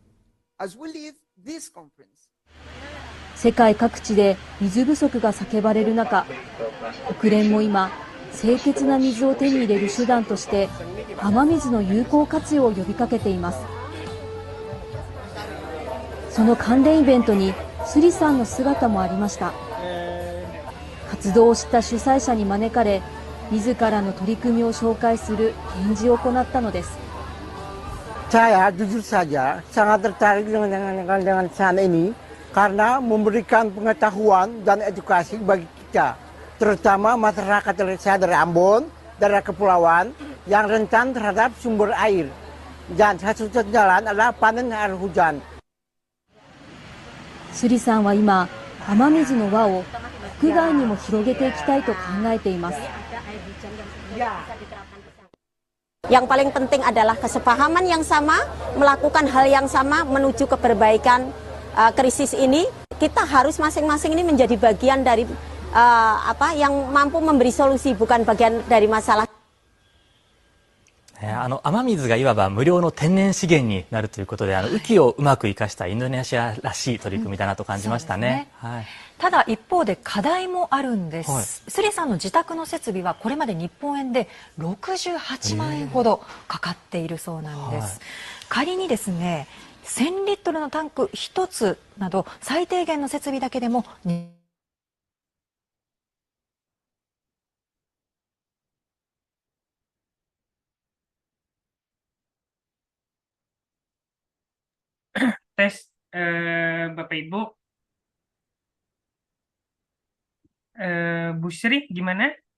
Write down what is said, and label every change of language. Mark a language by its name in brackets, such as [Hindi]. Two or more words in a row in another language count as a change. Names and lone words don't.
[Japanese] 世界各地で水不足が叫ばれる中、国連も今、清潔な水を手に入れる手段として雨水の有効活用を呼びかけています。その関連イベントにスリさんの姿もありました。活動をした主催者に招かれ、自らの取り組みを紹介する展示を行ったのです。 [Indonesian] Saya jujur saja sangat tertarik dengan sana ini karena memberikan pengetahuan dan edukasi bagi kita, terutama masyarakat dari Ambon, daerah kepulauan yang rentan terhadap sumber air. Dan satu-satunya jalan adalah panen air hujan. [Japanese] スリさんは今、雨水の輪を国外にも広げていきたいと考えています。 [Indonesian] Yang paling penting adalah kesepahaman yang sama, melakukan hal yang sama menuju ke perbaikan krisis ini. Kita harus masing-masing ini menjadi bagian dari yang mampu memberi solusi, bukan bagian dari masalah. [Japanese] 雨水がいわば無料の天然資源になるということで、雨季をうまく生かしたインドネシアらしい取り組みだなと感じましたね。ただ一方で課題もあるんです。スリさんの自宅の設備はこれまで日本円で68万円ほどかかっているそうなんです。仮にですね、1000リットルのタンク1つなど最低限の設備だけでも [Indonesian] Tes Bapak Ibu, Bu Sri gimana?